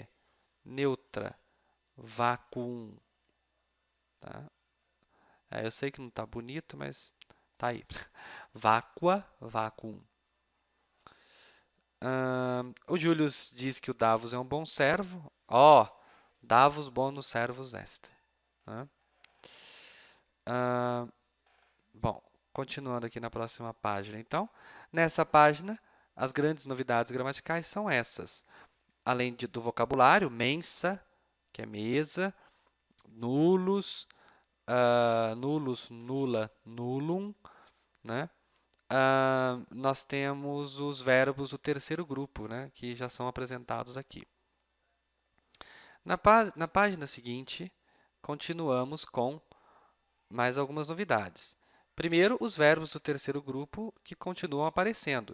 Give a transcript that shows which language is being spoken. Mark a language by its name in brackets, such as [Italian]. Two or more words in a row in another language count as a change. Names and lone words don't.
[Portuguese] Neutra, vacuum. Tá? Eu sei que não está bonito, mas tá aí. [Latin] Vacua, vacuum. [Portuguese] O Julius diz que o Davos é um bom servo. [Latin] Ó, Davos bonus servus est. [Portuguese] Né? Bom, continuando aqui na próxima página. Então, nessa página, as grandes novidades gramaticais são essas. Além do vocabulário, mensa, que é mesa, [Latin] nullus, nullus, nula, nullum, [Portuguese] né? Nós temos os verbos do terceiro grupo, né? Que já são apresentados aqui. Na página seguinte, continuamos com mais algumas novidades. Primeiro, os verbos do terceiro grupo que continuam aparecendo.